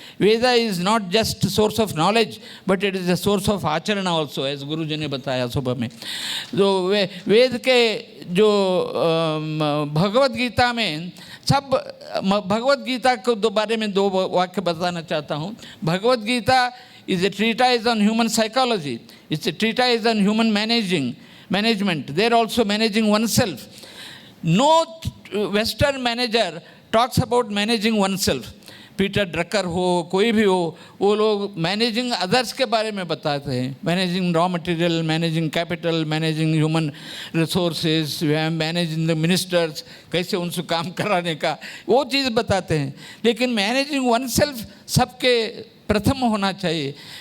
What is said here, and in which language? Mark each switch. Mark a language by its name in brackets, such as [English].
[English] Veda is not just source of knowledge but it is a source of आचरण also, as guru ji [Hindi] ने बताया सुबह में। तो वेद के जो भगवत गीता में सब, भगवत गीता को बारे में 2 वाक्य बताना चाहता हूँ। [English] Bhagavad Gita is a treatise on human psychology. It's a treatise on human management. They're also managing oneself. No Western manager talks about managing oneself. [Hindi] Peter Drucker हो, कोई भी हो, वो लोग [English] managing others [Hindi] के बारे में बताते हैं। [English] managing raw material, managing capital, managing human resources, managing the ministers, [Hindi] कैसे उनसे काम कराने का, वो चीज़ बताते हैं। लेकिन [English] managing oneself [Hindi] सबके प्रथम होना चाहिए।